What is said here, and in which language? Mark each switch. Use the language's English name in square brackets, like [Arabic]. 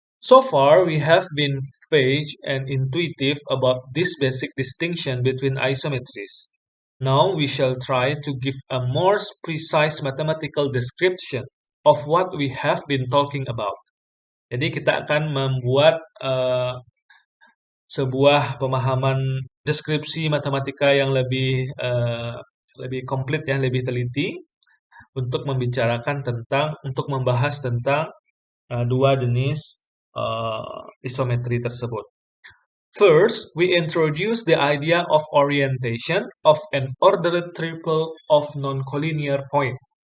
[English] So far, we have been vague and intuitive about this basic distinction between isometries. Now we shall try to give a more precise mathematical description of what we have been talking about. [Indonesian] Jadi kita akan membuat sebuah pemahaman deskripsi matematika yang lebih komplit ya, lebih teliti untuk untuk membahas tentang dua jenis isometri tersebut. [English] First, we introduce the idea of orientation of an ordered triple of non-collinear point.